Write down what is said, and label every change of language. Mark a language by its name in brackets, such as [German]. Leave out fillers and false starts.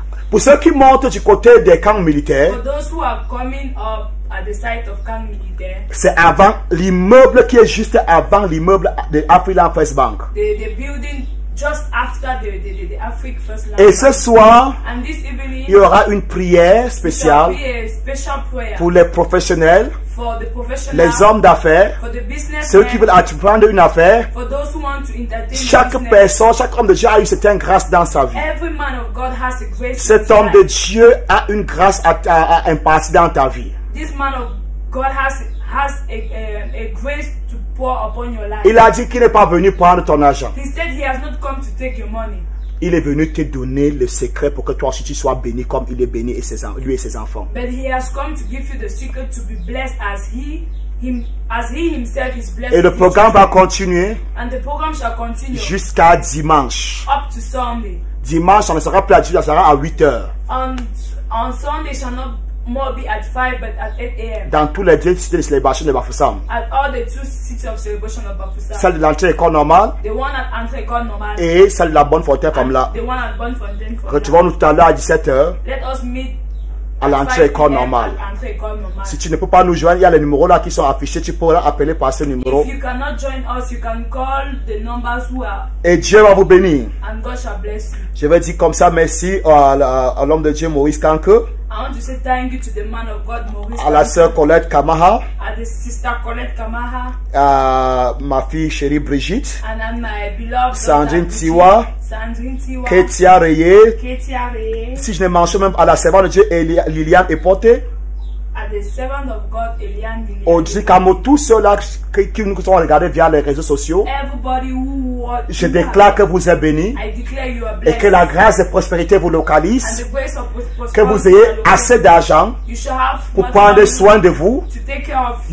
[French] Pour ceux qui montent du côté des camps militaires, [English] for those who are coming up at the site of Camp Militaire, [French] c'est avant l'immeuble qui est juste avant l'immeuble de African First Bank. [English] the building just after the Afrique First Land [French] Et ce [English] Bank. [French] soir, [English] And this evening, [French] il y aura une prière [English] there will [French] spéciale [English] be a special prayer [French] pour les professionnels, [English] for the professionals, [French] les hommes d'affaires, [English] for the business [French] ceux qui veulent entreprendre une affaire. [English] for those who want to entertain [French] Chaque [English] business. [French] personne, chaque homme de Dieu a eu certaine grâce dans sa vie. [English] Every man of God has a grace. in [French] Cet [English] his [French] homme de [English] life. [French] Dieu a une grâce à impartir dans ta vie. [English] This man of God has a grace to pour upon your life. [French] Il a dit qu'il n'est pas venu prendre ton argent. [English] He said he has not come to take your money. [French] Il est venu te donner le secret pour que toi aussi tu sois béni comme il est béni et lui et ses enfants. [English] But he has come to give you the secret to be blessed as he himself is blessed. [French] Et le [English] with [French] programme [English] you. [French] va continuer [English] And the program shall continue [French] jusqu'à dimanche. [English] up to Sunday. [French] Dimanche, ça ne sera plus à 18h, ça sera à 8h. [English] On Sunday shall not more be at 5 but at 8 a.m. [French] Dans tous les deux cités de célébration de Bafoussam. [English] At all the two cities of celebration of Bafoussam. [French] Celle de l'entrée école normale [English] The one at Entrée École Normale. [French] et celle de la bonne fontaine comme là. [English] The one at Bonnefontaine. [French] Retrouvons-nous tout à l'heure à 17h [English] Let us meet [French] à l'entrée école normale. [English] at Entrée École Normale. [French] Si tu ne peux pas nous joindre, il y a les numéros là qui sont affichés. Tu pourras appeler par ce numéro. [English] If you cannot join us, you can call the numbers who are, [French] Et Dieu va vous bénir. [English] and God shall bless you. [French] Je vais dire comme ça merci à l'homme de Dieu Maurice Kanke, [English] I want to say thank you to the man of God, Maurice, [French] à la sœur Colette Kamaha, [English] at the sister Colette Kamaha, [French] à ma fille chérie Brigitte, [English] and my beloved Sandrine daughter, Tiwa, Sandrine Tiwa, Ketia Reye, Ketia Reye, [French] si je ne mentionne même à la servante de Dieu Liliane Epote, [English] at the servant of God, Eliane Lilian. [French] Audrey Kamo, tous ceux-là qui nous ont regardés via les réseaux sociaux, [English] Everybody who watch, [French] je déclare que vous êtes bénis [English] I declare you are [French] et [English] blessed. [French] que la grâce et prospérité vous [English] And [French] localise, [English] the grace of [French] que vous [English] prosperity [French] ayez [English] shall locate [French] assez d'argent [English] you. You shall have [French] pour [English] much [French] prendre [English] money [French] soin de vous, [English] to take care of